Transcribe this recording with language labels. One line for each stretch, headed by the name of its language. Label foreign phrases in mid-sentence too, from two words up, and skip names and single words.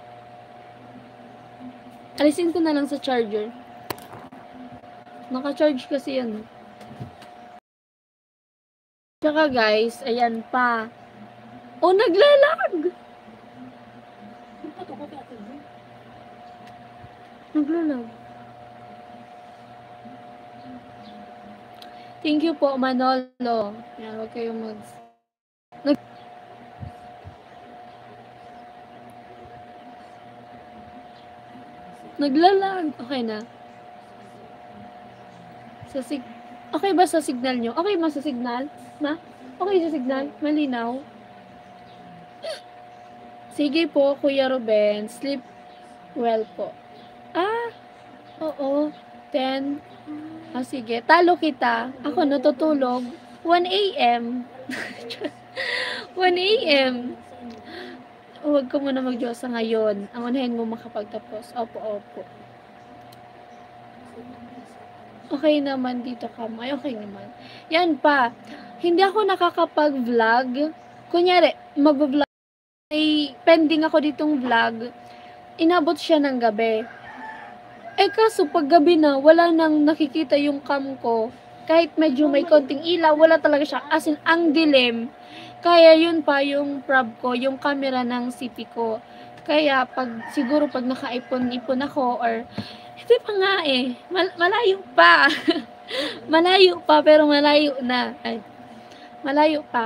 Filipino: Alisin ko na lang sa charger. Naka-charge kasi yan. Tsaka guys, ayan pa. Oh, naglalag! Naglalag.
English: Thank you
Filipino: po, Manolo. Yan, huwag kayong naglalag. Okay na. Okay ba sa signal nyo? Okay ba sa signal? Ma? Okay sa signal? Malinaw? Sige po, Kuya Ruben.
English: Sleep well
Filipino: po. Oo. 10. Sige. Talo kita. Ako natutulog. 1 a.m. 1 a.m. Huwag ka muna mag-Diyosa ngayon. Ang unahin mo makapagtapos. Opo. Okay naman dito ka. Ay, okay naman. Yan pa. Hindi ako nakakapag-vlog. Kunyari, mag-vlog. May pending ako ditong vlog. Inabot siya ng gabi. Kaso pag gabi na, wala nang nakikita yung cam ko. Kahit medyo may konting ilaw, wala talaga siya.
English: As in,
Filipino: ang dilim. Kaya yun pa yung prob ko, yung camera ng CP ko. Kaya siguro pag naka-ipon ako or hindi pa nga malayo pa. Malayo pa pero malayo na. Malayo pa.